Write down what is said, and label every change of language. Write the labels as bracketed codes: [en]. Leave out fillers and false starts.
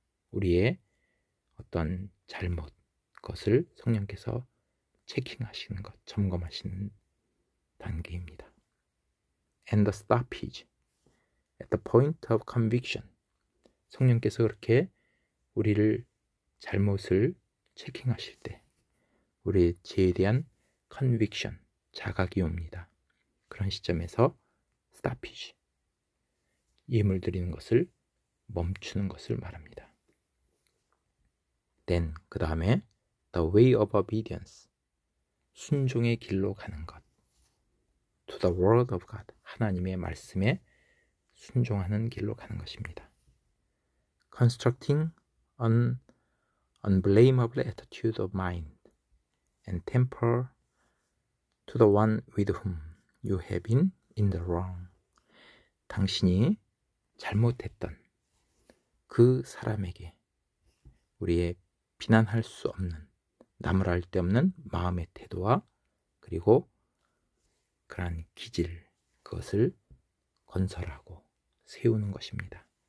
[ko] 우리의 어떤 잘못, 것을 성령께서 체킹하시는 것, 점검하시는 단계입니다. [en] And the stoppage at the point of conviction, [ko] 성령께서 그렇게 우리를 잘못을 체킹하실 때 우리의 죄에 대한 conviction, 자각이 옵니다. 그런 시점에서 stoppage, 예물 드리는 것을 멈추는 것을 말합니다. [en] Then, [ko] 그 다음에 [en] the way of obedience, [ko] 순종의 길로 가는 것, [en] to the word of God, [ko] 하나님의 말씀에 순종하는 길로 가는 것입니다. [en] Constructing an unblameable attitude of mind and temper to the one with whom you have been in the wrong. [ko] 당신이 잘못했던 그 사람에게 우리의 비난할 수 없는, 나무랄 데 없는 마음의 태도와 그리고 그러한 기질, 그것을 건설하고 세우는 것입니다.